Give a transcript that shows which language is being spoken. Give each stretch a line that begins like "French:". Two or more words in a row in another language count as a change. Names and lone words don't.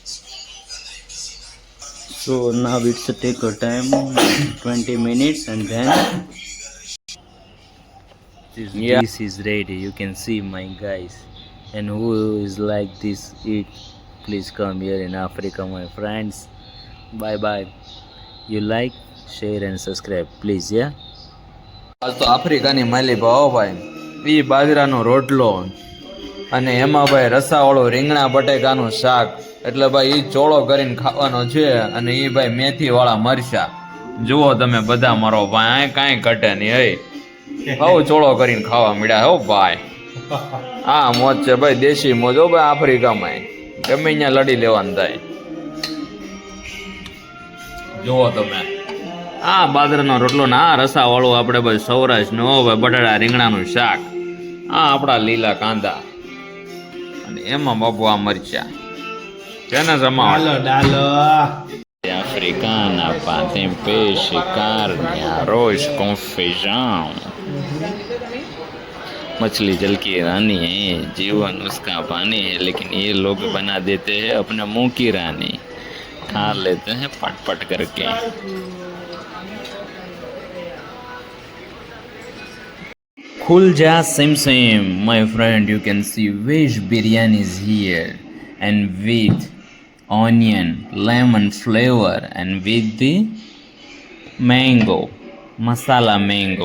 English: So now it's take a time 20 minutes, and then this is ready. You can see my guys. And who is like this eat, please come here in Africa, my friends. Bye bye. You like, share and subscribe, please. Yeah.
Gujarati: આજ તો આફ્રિકાની માલી ભાવ ભાઈ, એ બાજરાનો રોટલો અને એમાં ભાઈ રસાવાળું રીંગણા બટેકાનું શાક. એટલે ભાઈ એ ચોળો કરીને ખાવાનો છે, અને એ ભાઈ મેથીવાળા મરચા. જુઓ તમે બધા મારો ભાઈ, કાંઈ ઘટે નહીં. બહુ ચોળો કરીને ખાવા મળ્યા હો ભાઈ. હા મોજ છે ભાઈ, દેશી મોજ હો ભાઈ. આફ્રિકામાં ગમે અહીંયા લડી લેવાનું થાય. જુઓ તમે આ બાજરાનો રોટલો ને આ રસાવાળું આપણે ભાઈ સૌરાષ્ટ્રનું હો ભાઈ, બટાટા રીંગણાનું શાક. આ આપણા લીલા કાંદા, અને એમાં બાપુ આ મરચા છે ને જમાડો. Dalo.
Portuguese: Africana, tem peixe, carne, arroz com feijão.
Hindi: मछली जल की रानी है, जीवन उसका पानी है, लेकिन ये लोग बना देते हैं अपने मुंह की रानी. खा लेते हैं पट पट करके. खुल जा सिम सिम,
English: my friend, you can see veg biryani is here, and with onion, lemon flavor, and with the mango, masala mango.